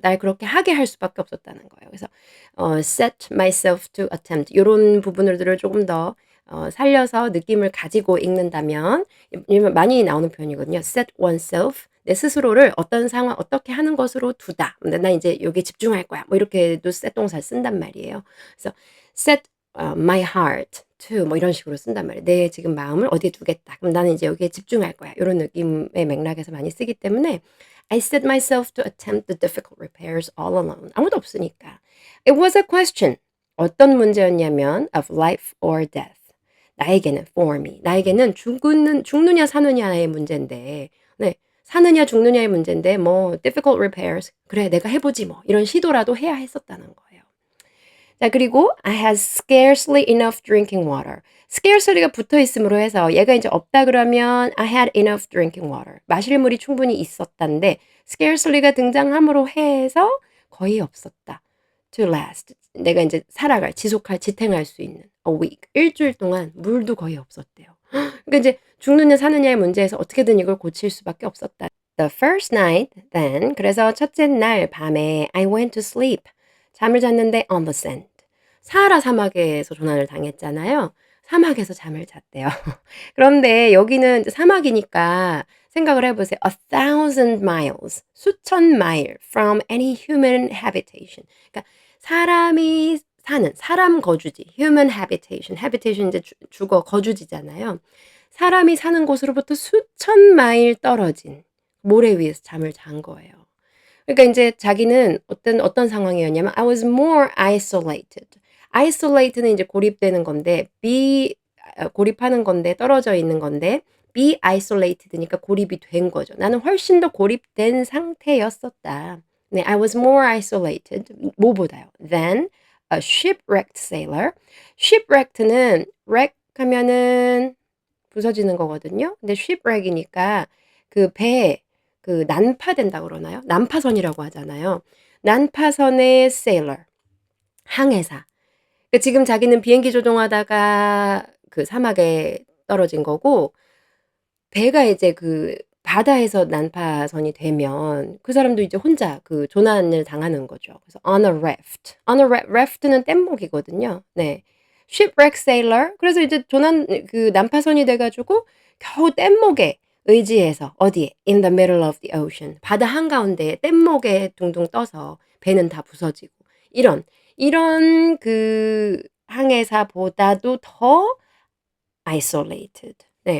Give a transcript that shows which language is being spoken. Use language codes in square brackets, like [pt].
[ko] 날 그렇게 하게 할 수밖에 없었다는 거예요. 그래서 [en] set myself to attempt [ko] 요런 부분들을 조금 더 살려서 느낌을 가지고 읽는다면 왜냐면 많이 나오는 표현이거든요. set oneself 내 스스로를 어떤 상황 어떻게 하는 것으로 두다. 근데 나 이제 여기에 집중할 거야. 뭐 이렇게도 set 동사를 쓴단 말이에요. 그래서 set my heart to 뭐 이런 식으로 쓴단 말이에요. 내 지금 마음을 어디에 두겠다. 그럼 나는 이제 여기에 집중할 거야. 요런 느낌의 맥락에서 많이 쓰기 때문에 [en] I set myself to attempt the difficult repairs all alone. [ko] 아무도 없으니까. [en] It was a question. [ko] 어떤 문제였냐면 [en] of life or death. [ko] 나에게는 [en] for me. [ko] 나에게는 죽느냐 사느냐의 문제인데 네. 사느냐 죽느냐의 문제인데 뭐 [en] difficult repairs. [ko] '그래 내가 해 보지 뭐.' 이런 시도라도 해야 했었다는 거예요. 자 그리고 [en] I had scarcely enough drinking water. [ko] scarcely가 붙어 있음으로 해서 얘가 인제 없다 그러면 [en] I had enough drinking water. [ko] 마실 물이 충분히 있었단데 scarcely가 등장함으로 해서 거의 없었다. [en] to last. [ko] 내가 인제 살아갈 지속할 지탱할 수 있는 [en] a week. [ko] 일 주일 동안 물도 거의 없었대요. 그러니까 이제 죽느냐 사느냐의 문제에서 어떻게든 이걸 고칠 수밖에 없었다. [en] The first night then [ko] 그래서 첫째 날 밤에 [en] I went to sleep. [ko] 잠을 잤는데 [en] on the sand. [ko] 사하라 사막에서 조난을 당했잖아요. 사막에서 잠을 잤대요. 그런데 여기는 이제 사막이니까 생각을 해 보세요. [en] 1,000 miles [ko] 수천 마일 [en] from any human habitation. [ko] 그러니까 사람이 사는 사람 거주지 human habitation. habitation 이제 주거 거주지잖아요. 사람이 사는 곳으로부터 수천 마일 떨어진 모래 위에서 잠을 잔 거예요. 그러니까 인제 자기는 어떤 상황이었냐면 [en] I was more isolated. [ko] isolated는 이제 고립되는 건데 고립하는 건데 떨어져 있는 건데 be isolated니까 고립이 된 거죠. 나는 훨씬 더 고립된 상태였었다. [en] 네, I was more isolated. [ko] 뭐보다요? [en] Than a shipwrecked sailor. [ko] shipwrecked는 wreck 하면은 부서지는 거거든요. 근데 shipwreck이니까 그 배, 그 난파된다 그러나요? 난파선이라고 하잖아요. 난파선의 sailor, 항해사. 그 지금 자기는 비행기 조종하다가 그 사막에 떨어진 거고 배가 이제 그 바다에서 난파선이 되면 그 사람도 이제 혼자 그 조난을 당하는 거죠. [en] 그래서 on a raft. on a raft는 [ko] 뗏목이거든요. [en] 네. shipwreck sailor. [ko] 그래서 이제 조난 그 난파선이 돼 가지고 겨우 뗏목에 의지해서 어디에 [en] in the middle of the ocean. [ko] 바다 한가운데에 뗏목에 둥둥 떠서 배는 다 부서지고 이런 그 항해사보다도 더 isolated. 네.